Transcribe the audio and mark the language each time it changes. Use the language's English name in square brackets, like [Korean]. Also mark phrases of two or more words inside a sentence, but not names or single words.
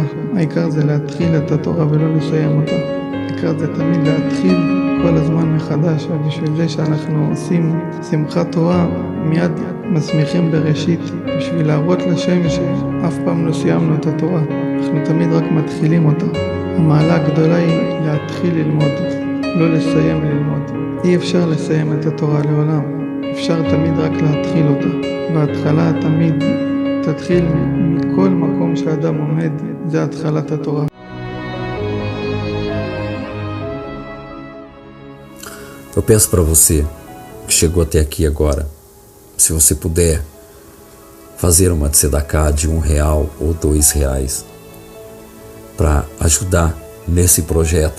[Hebrew] העיקר זה להתחיל את התורה ולא לסיים אותה. העיקר זה תמיד להתחיל כל הזמן מחדש, ובשביל זה שאנחנו עושים שמחת תורה מיד מסמיכים בראשית, בשביל להראות לשם שאף פעם לא סיימנו את התורה, אנחנו תמיד רק מתחילים אותה. המעלה הגדולה היא להתחיל ללמוד, לא לסיים ללמוד. אי אפשר לסיים את התורה לעולם, אפשר תמיד רק להתחיל אותה. בהתחלה תמיד תתחיל מכל מקום שאדם עומד, זה התחלת התורה. [Portuguese] Eu peço para você que chegou até aqui agora, se você puder fazer uma tzedakah de R$1 ou R$2 para ajudar nesse projeto.